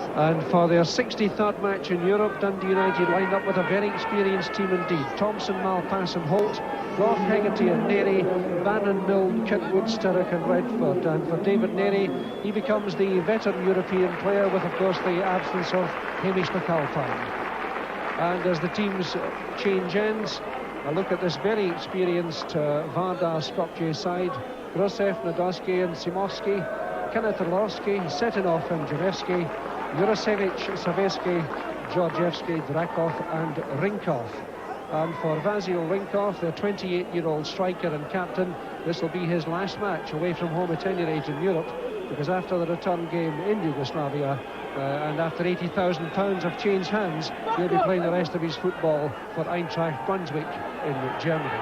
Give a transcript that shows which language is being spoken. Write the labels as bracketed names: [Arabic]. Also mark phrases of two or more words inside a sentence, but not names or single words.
[English] And for their 63rd match in Europe, Dundee United lined up with a very experienced team indeed. Thompson, Malpass and Holt, Gough, Hegarty and Neri, Bannon, Milne, Kitwood, Sturrock and Redford. And for David Neri, he becomes the veteran European player with, of course, the absence of Hamish McAlpine. And as the teams change ends, a look at this very experienced Vardar Skopje side. Grusev, Nadolski and Simovsky, Kenneth Orlovsky, Setinov and Janevsky, Jurasevich, Savesky, Georgievsky, Drakov and Rinkov. And for Vasil Rinkov, the 28-year-old striker and captain, this will be his last match away from home at any rate in Europe, because after the return game in Yugoslavia and after £80,000 have changed hands, he'll be playing the rest of his football for Eintracht Brunswick in Germany.